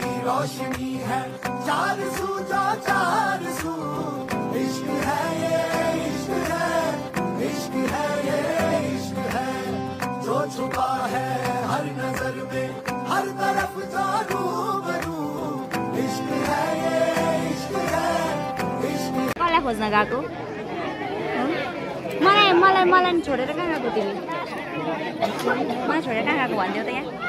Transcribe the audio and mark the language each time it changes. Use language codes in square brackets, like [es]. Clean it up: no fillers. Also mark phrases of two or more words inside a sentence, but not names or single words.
[hi] रोशनी है चार सू जो चार सू इश्क है ये इश्क है इश्क है ये इश्क है जो छुपा है हर नजर में हर तरफ जो रूबरू इश्क है ये इश्क है इश्क [ne] कसलाई खोज्न गएको मलाई मलाई मलाई नि छोडेर कहाँ गएको तिमी मलाई छोडेर कहाँ गएको भनिदेऊ त यहाँ